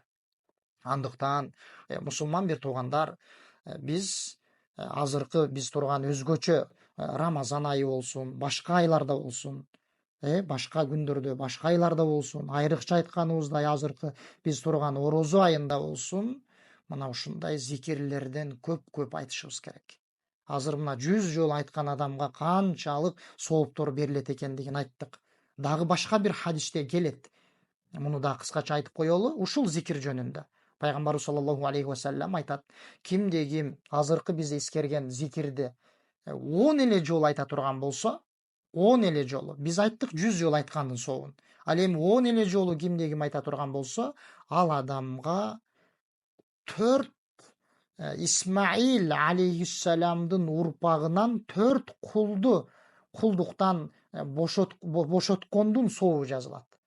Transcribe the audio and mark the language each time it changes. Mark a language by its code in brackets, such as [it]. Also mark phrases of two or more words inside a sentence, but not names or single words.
[ky] Андыктан мусулман бир туугандар, биз азыркы биз турган өзгөчө Рамазан айы болсун, башка айларда болсун, башка күндөрдө, башка айларда болсун, айрыкча айтканыбыздай азыркы биз турган орозо айында болсун, мына ушундай зикирлерден көп айтышыбыз керек. Азыр мына 100 жолу айткан адамга канчалык сооптор берилет экендигин айттык. Дагы башка бир хадисте келет. Муну да кыскача айтып коелу, ушул зикир жөнүндө. Пайгамбарыбыз [ar] صلى الله عليه وسلم [ky] айтат: кимде ким азыркы биз эскерген зикирди 10 эле жолу айта турган болсо, 10 эле жолу. Биз айттык 100 жолу айткандын сообун. Ал эми 10 эле жолу кимде ким айта турган болсо, ал адамга 4 Исмаил алейхиссаламдын урпагынан 4 кулду кулдуктан бошоткондун сообу жазылат.